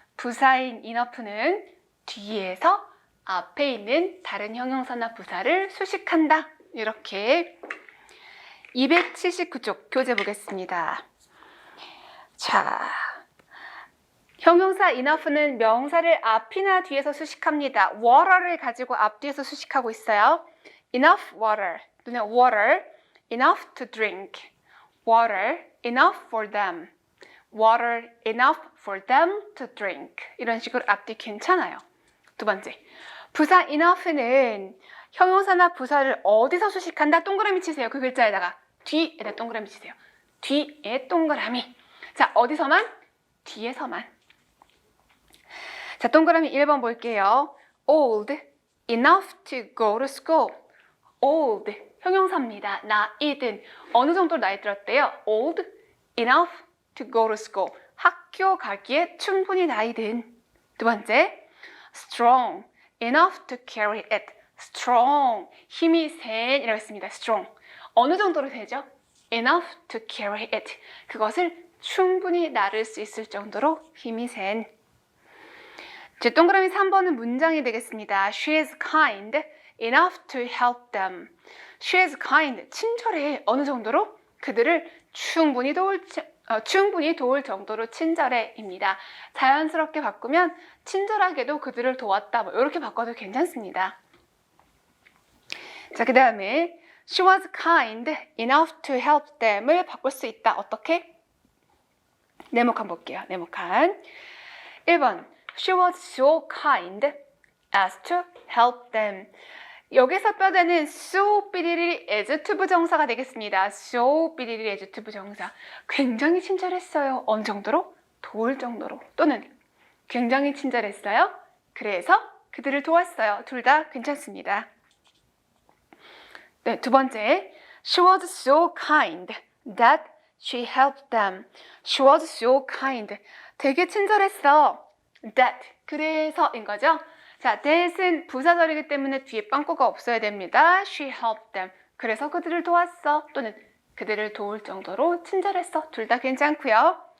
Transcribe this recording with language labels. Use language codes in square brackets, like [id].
[ko] 부사인 enough는 뒤에서 앞에 있는 다른 형용사나 부사를 수식한다. 이렇게 279쪽 교재 보겠습니다. 자, 형용사 enough는 명사를 앞이나 뒤에서 수식합니다. water를 가지고 앞뒤에서 수식하고 있어요. [en] enough water 또는 water, enough to drink, water, enough for them, water, enough for them to drink. [ko] 이런 식으로 앞뒤 괜찮아요. 두 번째, 부사 enough는 형용사나 부사를 어디서 수식한다? 동그라미 치세요. 그 글자에다가 뒤에다 동그라미 치세요. 뒤에 동그라미. 자, 어디서만? 뒤에서만. 자, 동그라미 1번 볼게요. [en] old, enough to go to school. [ko] old, 형용사입니다. 나이든, 어느 정도 나이 들었대요? [en] old, enough to go to school. [ko] 학교 가기에 충분히 나이든. 두 번째, [en] strong, enough to carry it. [ko] strong, 힘이 센 이라고 했습니다. [en] strong. [ko] 어느 정도로 되죠? [en] enough to carry it. [ko] 그것을 충분히 나를 수 있을 정도로 힘이 센. 제 동그라미 3번은 문장이 되겠습니다. [en] She is kind enough to help them. She is kind, [ko] 친절해. 어느 정도로? 그들을 충분히 도울 정도로 친절해입니다. 자연스럽게 바꾸면 친절하게도 그들을 도왔다. 뭐 이렇게 바꿔도 괜찮습니다. 자, 그 다음에 [en] She was kind enough to help them [ko] 을 바꿀 수 있다. 어떻게? 네모칸 볼게요. 네모칸. 1번 [en] She was so kind as to help them. [ko] 여기서 뼈대는 so 삐리리 as to 부정사가 되겠습니다. so 삐리리 as to 부정사. 굉장히 친절했어요. 어느 정도로? 도울 정도로. 또는 굉장히 친절했어요. 그래서 그들을 도왔어요. 둘 다 괜찮습니다. 네, 두 번째. [en] She was so kind that she helped them. She was so kind. [ko] 되게 친절했어. That, 그래서인 거죠. 자, that은 부사절이기 때문에 뒤에 빵꾸가 없어야 됩니다. [en] She helped them. [ko] 그래서 그들을 도왔어. 또는 그들을 도울 정도로 친절했어. 둘 다 괜찮고요.